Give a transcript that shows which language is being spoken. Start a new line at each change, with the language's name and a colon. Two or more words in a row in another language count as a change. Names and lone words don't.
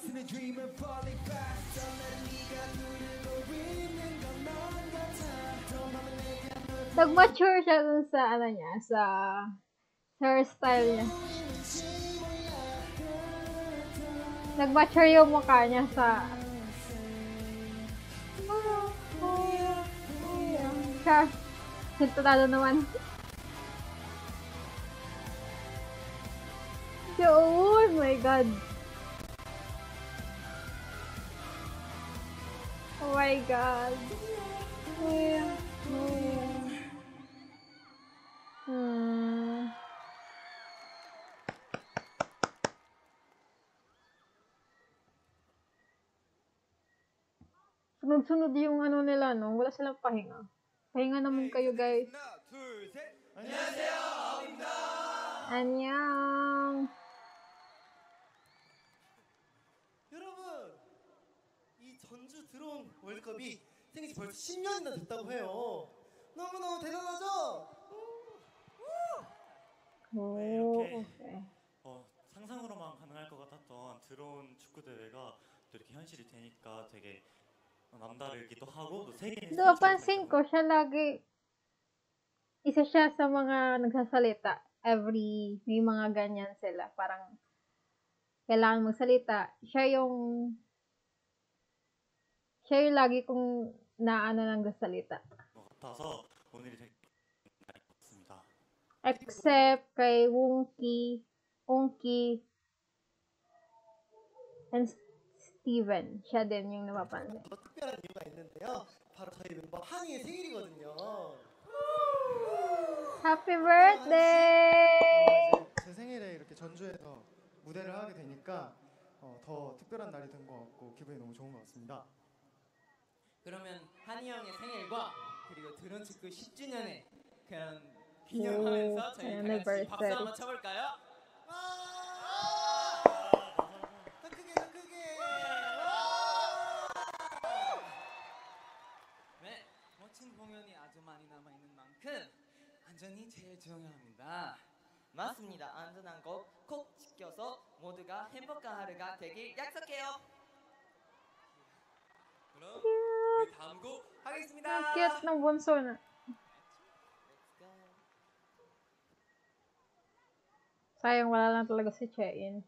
Filipino: Nag-mature siya dun sa ano niya, sa hairstyle niya. Nag-mature yung mukha niya sa siya. Sintunado naman.
English: Oh my god. Oh my god.
Filipino: Sunod-sunod yung ano nila, no? Wala silang pahinga. Pahinga naman kayo, guys.
Korean: 안녕하세요, 아우입니다. 안녕. 여러분, 이 전주 드론 월드컵이 생긴 지 벌써 10년이나 됐다고 해요. 너무너무 대단하죠? 네, 이렇게 오케이. 상상으로만 가능할 것 같았던 드론 축구 대회가 또 이렇게 현실이 되니까 되게 남다르기도 하고 또 세계인
Filipino: Napansin ko siya lagi, isa siya sa mga nagsasalita. May mga ganyan sila. Parang, kailangan magsalita. Siya yung lagi kong naano ng salita.
Korean: 것 같아서 오늘이 되게 좋습니다.
Filipino: Except kay Unki, and Steven. Siya din yung napapansin.
Korean: 더 특별한 이유가 있는데요. 바로 저희 멤버 한이의 생일이거든요.
English: Happy birthday!
Korean: 제 생일에 이렇게 전주에서 무대를 하게 되니까 더 특별한 날이 된 것 같고 기분이 너무 좋은 것 같습니다. 그러면 한이 형의 생일과 그리고 드론 축구 10주년의 그런 기념하면서 저희 다 같이 박수 한번 쳐볼까요? 더 크게, 더 크게. 네, 멋진 공연이 아주 많이 남아있는 만큼 안전이 제일 중요합니다. 맞습니다. 안전한 거 꼭 지켜서 모두가 행복한 하루가 되길 약속해요. 그럼 우리 다음 곡 하겠습니다.
Filipino: Ang cute ng bunso na. Sayang wala lang talaga si Chein.